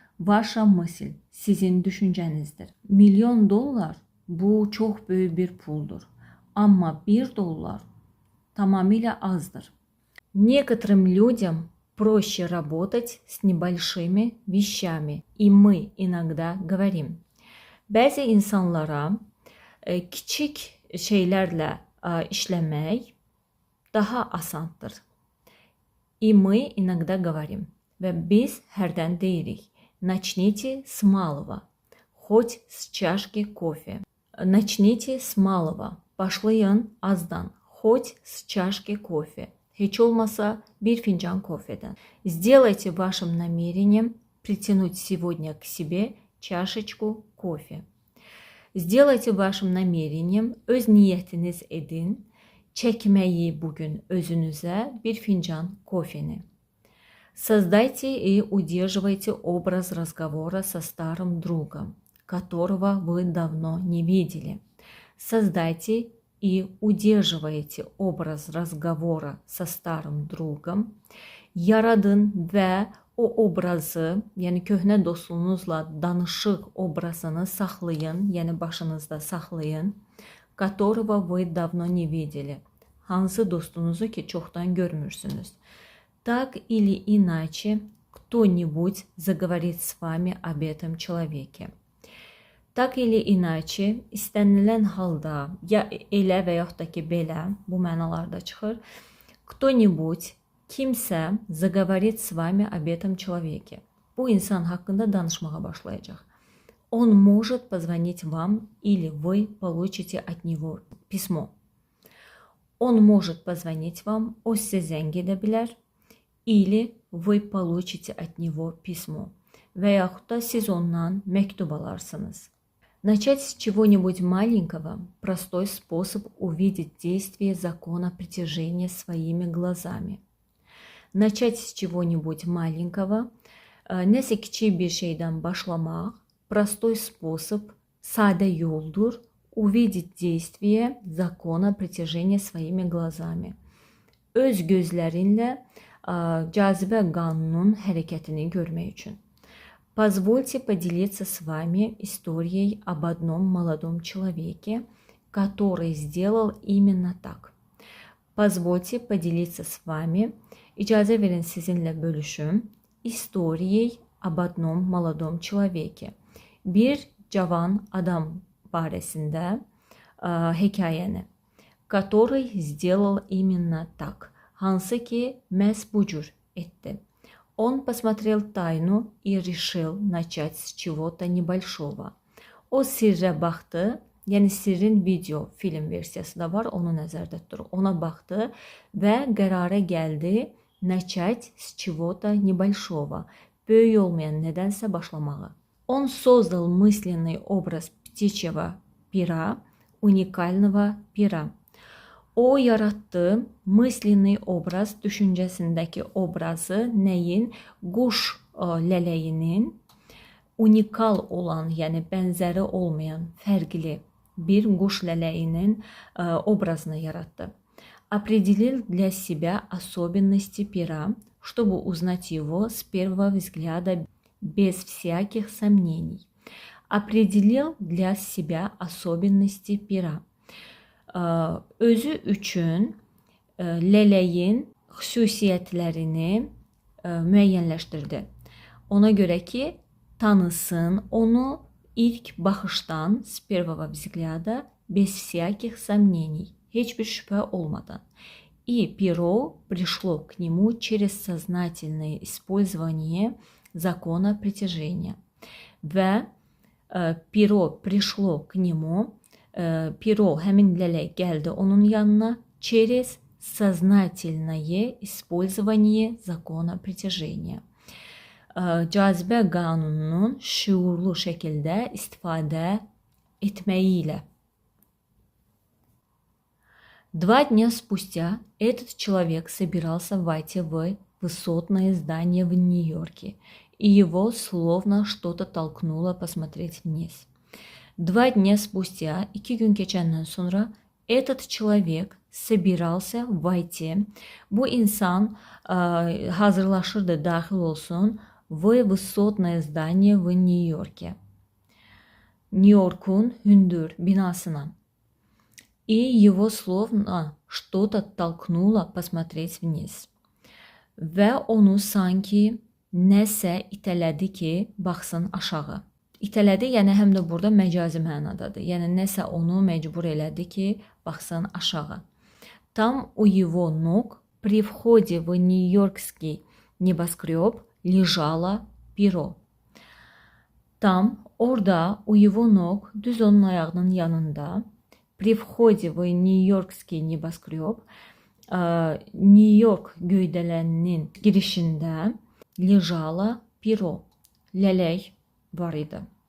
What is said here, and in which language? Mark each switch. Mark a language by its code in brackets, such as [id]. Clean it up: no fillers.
[ru] Ваша мысль, [az] sizin düşüncənizdir. $1 000 bu çox böyük bir puldur. Amma $1 tamamilə azdır. [ru] Некоторым людям проще работать с небольшими вещами, и мы иногда говорим. [az] Bəzi insanlara kiçik şeylərlə işləmək daha asandır. [ru] И мы иногда говорим. [az] Və biz hərdən deyirik. [ru] Начните с малого, хоть с чашки кофе. Начните с малого, [az] başlayın azdan, [ru] хоть с чашки кофе. [az] Heç olmasa bir fincan kofeden. [ru] Сделайте вашим намерением притянуть сегодня к себе чашечку кофе. Сделайте вашим намерением, [az] öz niyyətiniz edin, çəkməyi bugün özünüzə bir fincan kofeni. [ru] Создайте и удерживайте образ разговора со старым другом, которого вы давно не видели. Создайте и удерживайте образ разговора со старым другом. [az] Yaradın və o obrazı, yəni köhnə dostunuzla danışıq obrazını saxlayın, yəni başınızda saxlayın. [ru] Которого вы давно не видели. [az] Hansı dostunuzu ki çoxdan görmürsünüz. [ru] Так или иначе, кто-нибудь заговорит с вами об этом человеке. Так или иначе, [az] istənilən halda, ya elə və yaxud da ki belə, bu mənalarda çıxır. [ru] Кто-нибудь, [az] kimsə, [ru] заговорит с вами об этом человеке. [az] Bu insan haqqında danışmağa başlayacaq. [ru] Он может позвонить вам, или вы получите от него письмо. Он может позвонить вам, [az] o sizə zəng edə bilər. [ru] или вы получите от него письмо. [az] Və yaxud da siz ondan məktub alarsınız. [ru] Начать с чего-нибудь маленького – простой способ увидеть действие закона притяжения своими глазами. Начать с чего-нибудь маленького – [az] nəsə kiçik bir şeydən başlamaq [ru] – простой способ, [az] sadə yoldur, [ru] увидеть действие закона притяжения своими глазами. [az] Öz gözlərinlə cazibə qanunun hərəkətini görmək üçün. [ru] Позвольте поделиться с вами историей об одном молодом человеке, который сделал именно так. Позвольте поделиться с вами, [az] icazə verin sizinlə bölüşüm, [ru] историей об одном молодом человеке. [az] Bir cavan adam barəsində hekayəni. [ru] Который сделал именно так. [az] Hansı ki məhz bu cür etdi. [ru] Он посмотрел тайну и решил начать с чего-то небольшого. [az] O sirrə baxdı, yəni sirrin video, film versiyası da var, onu nəzərdə tutur. Ona baxdı və qərara gəldi [ru] начать с чего-то небольшого. [az] böyük olmayan nedense başlamağı. [ru] Он создал мысленный образ птичьего пера, уникального пера. [az] O yaratdı мысленный obraz, düşüncəsindəki obrazı nəyin? Quş lələyinin unikal olan, yəni bənzəri olmayan, fərqli bir quş lələyinin obrazını yaratdı. [ru] Определил для себя особенности пера, чтобы узнать его с первого взгляда без всяких сомнений. Определил для себя особенности пера. [az] Özü üçün lələyin xüsusiyyətlərini müəyyənləşdirdi. Ona görə ki, tanısın onu ilk baxışdan, [ru] с первого взгляда, без всяких сомнений, [az] heç bir şübhə olmadan. [ru] И перо пришло к нему через сознательное использование закона притяжения. Və перо пришло к нему, перо, [az] həmin lələk gəldi onun yanına [ru] через сознательное использование закона притяжения. [az] Cazibə qanununun şuurlu şəkildə istifadə etməyi ilə. [ru] 2 дня спустя этот человек собирался войти в высотное здание в Нью-Йорке, и его словно что-то толкнуло посмотреть вниз. 2 дня спустя, [az] 2 gün keçəndən sonra, [ru] этот человек собирался войти, [az] bu insan hazırlaşırdı daxil olsun [ru] в высотное здание в Нью-Йорке. [az] Нью-Йоркun hündür binasına. [ru] И его словно что-то толкнуло посмотреть вниз. [az] Və onu sanki nəsə itələdi ki, baxsın aşağı. İtələdi, yəni həm də burada məcazi mənadadır. Yəni nəsə onu məcbur elədi ki, baxsın aşağı. [ru] Там у его ног при входе в Нью-Йоркский небоскреб лежало перо. Там, [az] orada, [ru] у его ног, [az] düz onun ayağının yanında, [ru] при входе в Нью-Йоркский небоскреб, [az] Нью-Йорk göydələninin girişində [ru] лежало перо, [az] lələk var idi.